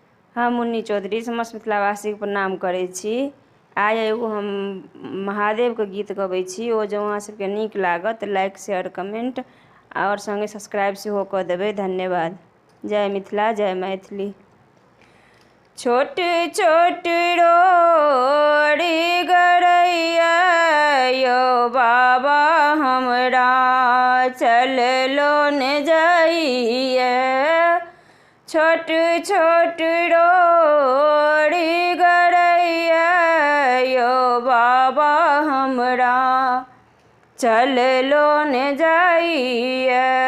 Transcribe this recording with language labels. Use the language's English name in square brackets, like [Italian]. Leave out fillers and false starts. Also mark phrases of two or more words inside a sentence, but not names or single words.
[Maithili] हम मुन्नी चौधरी समस्त मिथिलावासी के प्रणाम करै छी। आइ एगो हम महादेव के गीत गबै छी। ओ जँ अहाँ सबके नीक लागत [English] like share comment [Maithili] और संगे सब्सक्राइब सेहो कऽ देबै। धन्यवाद। जय मिथिला जय मैथिली। छोट छोट रोड़ी गरैया यो बाबा हमरा चललो न जाइए। छोट छोट रोड़ी गरैया यो बाबा हमरा चललो न जाइए।